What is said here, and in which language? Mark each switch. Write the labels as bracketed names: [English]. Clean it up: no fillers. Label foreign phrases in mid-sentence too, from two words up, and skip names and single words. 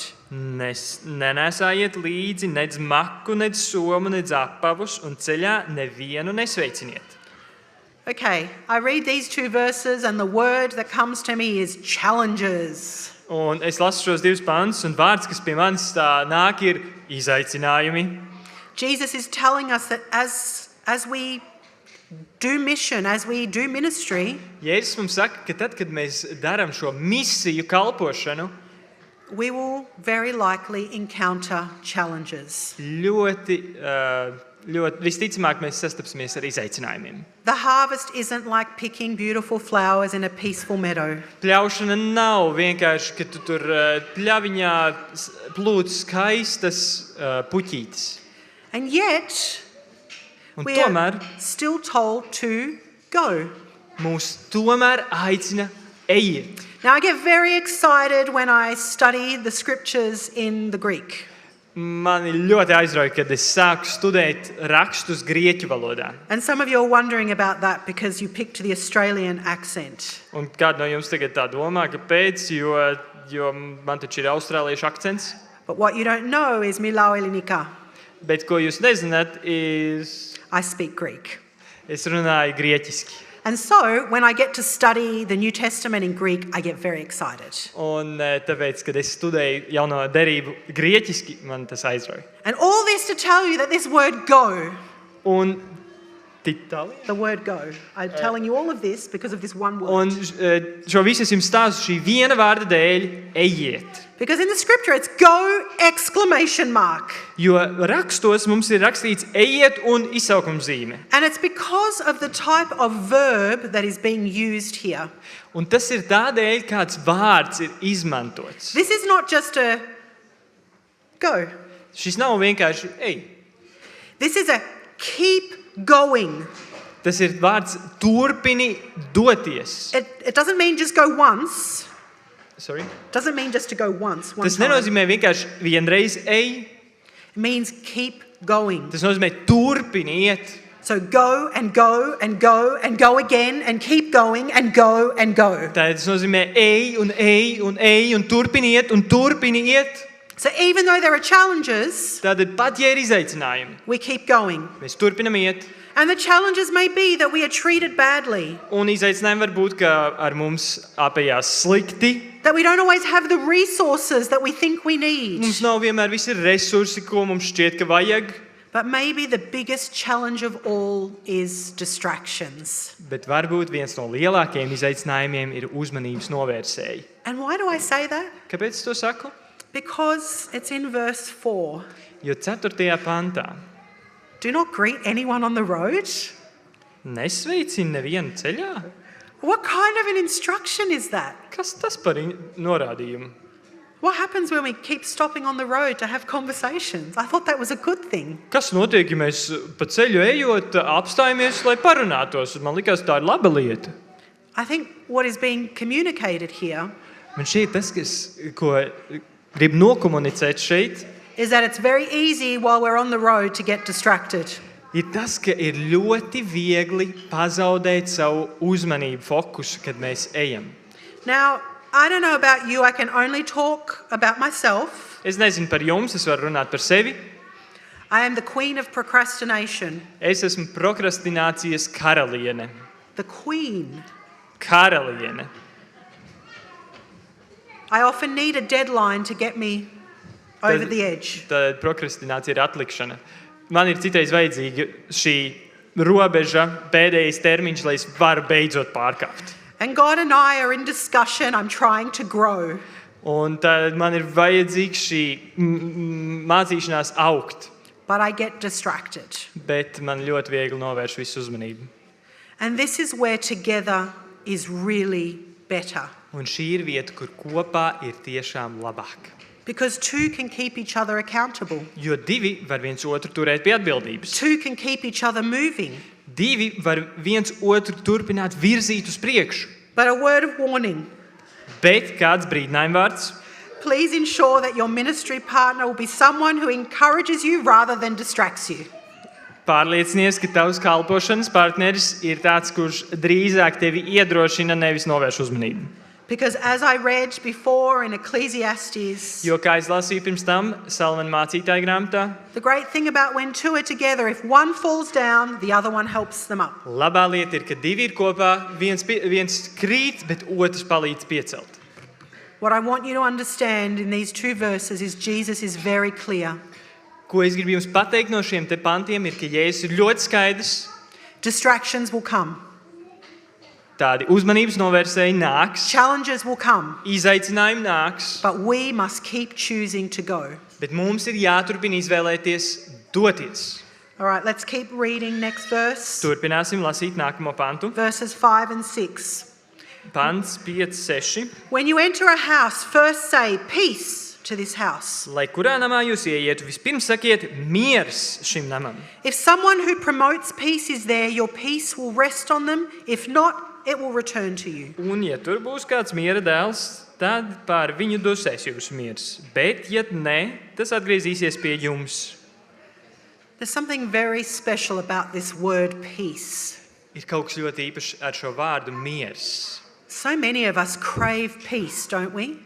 [Latvian] Nenesājiet līdzi nedz maku, nedz somu, nedz apavus, un ceļā nevienu nesveiciniet. [English] Okay, I read these 2 verses, and the word that comes to me is challenges. [Latvian] Un es lasu šos 2 pantus, un vārds, kas pie manis tā nāk, ir izaicinājumi. [English] Jesus is telling us that as we do mission, as we do ministry, [Latvian] Jēzus mums saka, ka tad, kad mēs darām šo misiju kalpošanu, [English] we will very likely encounter challenges. [Latvian] ļoti visticamāk mēs sastapsimies ar izaicinājumiem. [English] The harvest isn't like picking beautiful flowers in a peaceful meadow. [Latvian] Pļaušana nav vienkārši, ka tu tur pļaviņā plūc skaistas puķītes. [English] And yet, [Latvian] Un [English] we [Latvian] tomēr [English] are still told to go. [Latvian] mūs tomēr aicina ejiet. [English] Now, I get very excited when I study the scriptures in the Greek. [Latvian] Mani ļoti aizrauja, kad es sāku studēt rakstus grieķu valodā. [English] And some of you are wondering about that because you picked the Australian accent. [Latvian] Un kāds no jums tagad tā domā, kāpēc, jo man taču ir austrāliešu akcents. [English] But what you don't know is [Greek] Μιλάω Ελληνικά. [Latvian] Bet ko jūs nezināt, [English] I speak Greek. [Latvian] es runāju grieķiski. [English] And so, when I get to study the New Testament in Greek, I get very excited. [Latvian] Un tāpēc, kad es studēju jauno derību grieķiski, man tas aizrauja. [English] And all this to tell you that this word go, [Latvian] Un Itālijā? [English] the word go, I'm telling you all of this because of this one word. [Latvian] Un šo visu es jums stāstu šī viena vārda dēļ, ejiet. [English] Because in the scripture it's go exclamation mark. [Latvian] Jo rakstos mums ir rakstīts ejiet un izsaukuma zīme. [English] And it's because of the type of verb that is being used here. [Latvian] Un tas ir tādēļ, kāds vārds ir izmantots. [English] This is not just a go. [Latvian] Šis nav vienkārši ej. [English] This is a keep going. [Latvian] Tas ir vārds turpini doties. [English] It doesn't mean just go once. Sorry? Doesn't mean just to go once. One [Latvian] Tas [English] time. [Latvian] nenozīmē vienkārši vienreiz ej. [English] It means keep going. [Latvian] Tas nozīmē turpini iet. [English] So go and go and go and go again and keep going and go and go. [Latvian] Tas nozīmē ej un ej un ej un turpini iet un turpini iet. [English] So even though there are challenges, [Latvian] Tātad pat ja ir izaicinājumi, [English] we keep going. [Latvian] mēs turpinam iet. [English] And the challenges may be that we are treated badly, [Latvian] Un izaicinājumi var būt, ka ar mums apējās slikti. [English] that we don't always have the resources that we think we need. [Latvian] Mums nav vienmēr visi resursi, ko mums šķiet, ka vajag. [English] But maybe the biggest challenge of all is distractions. [Latvian] Bet varbūt viens no lielākajiem izaicinājumiem ir uzmanības novērsēji. [English] And why do I say that? [Latvian] Kāpēc es to saku? [English] Because it's in verse 4. [Latvian] Jo 4. pantā [English] Do not greet anyone on the road. [Latvian] nesveicina nevienu ceļā. [English] What kind of an instruction is that? [Latvian] Kas tas par norādījumu? [English] What happens when we keep stopping on the road to have conversations? I thought that was a good thing. [Latvian] Kas notiek, ja mēs pa ceļu ejot apstājamies, lai parunātos? Man likās, tā ir laba lieta. [English] I think what is being communicated here [Latvian] Man šķiet tas, ko grib nokomunicēt šeit, [English] is that it's very easy while we're on the road to get distracted. [Latvian] ir tas, ka ir ļoti viegli pazaudēt savu uzmanību, fokusu, kad mēs ejam. [English] Now, I don't know about you, I can only talk about myself. [Latvian] Es nezinu par jums, es varu runāt par sevi. [English] I am the queen of procrastination. [Latvian] Es esmu prokrastinācijas karaliene. [English] The queen. [Latvian] Karaliene. [English] I often need a deadline to get me over the edge. [Latvian] Tad prokrastinācija ir atlikšana. Man ir citreiz vajadzīga šī robeža, pēdējais termiņš, lai es varu beidzot pārkāpt. [English] And God and I are in discussion. I'm trying to grow. [Latvian] Un tad man ir vajadzīga šī mācīšanās augt. [English] But I get distracted. [Latvian] Bet man ļoti viegli novērš visu uzmanību. [English] And this is where together is really better. [Latvian] Un šī ir vieta, kur kopā ir tiešām labāk. [English] Because two can keep each other accountable. [Latvian] Jo divi var viens otru turēt pie atbildības. [English] Two can keep each other moving. [Latvian] Divi var viens otru turpināt virzīt uz priekšu. [English] But a word of warning. [Latvian] Bet kāds brīdinājuma vārds? [English] Please ensure that your ministry partner will be someone who encourages you rather than distracts you. [Latvian] Pārliecinies, ka tavs kalpošanas partneris ir tāds, kurš drīzāk tevi iedrošina, nevis novērš uzmanību. [English] Because as I read before in Ecclesiastes, [Latvian] Jo, kā es lasīju pirms tam Salamana mācītāja grāmatā, [English] the great thing about when two are together, if one falls down, the other one helps them up. [Latvian] labā lieta ir, ka divi ir kopā, viens krīt, bet otrs palīdz piecelt. [English] What I want you to understand in these two verses is Jesus is very clear. [Latvian] Ko es gribu jums pateikt no šiem te pantiem, ir, ka Jēzus ir ļoti skaidrs. [English] Distractions will come. [Latvian] Tādi uzmanības novērsēji nāks, [English] Challenges will come. [Latvian] izaicinājumi nāks, [English] But we must keep choosing to go. [Latvian] bet mums ir jāturpina izvēlēties doties. [English] All right, let's keep reading next verse. [Latvian] Turpināsim lasīt nākamo pantu. [English] Verses 5 and 6. [Latvian] Pants 5, 6. [English] When you enter a house, first say, peace to this house. [Latvian] Lai kurā namā jūs ieietu, vispirms sakiet miers šim namam. [English] If someone who promotes peace is there, your peace will rest on them. If not, it will return to you. [Latvian] Un, ja tur būs kāds miera dēls, tad pār viņu dusēs jūsu miers. Bet, ja nē, tas atgriezīsies pie jums. [English] There's something very special about this word peace. [Latvian] Ir kaut kas ļoti īpašs ar šo vārdu miers. [English] So many of us crave peace, don't we?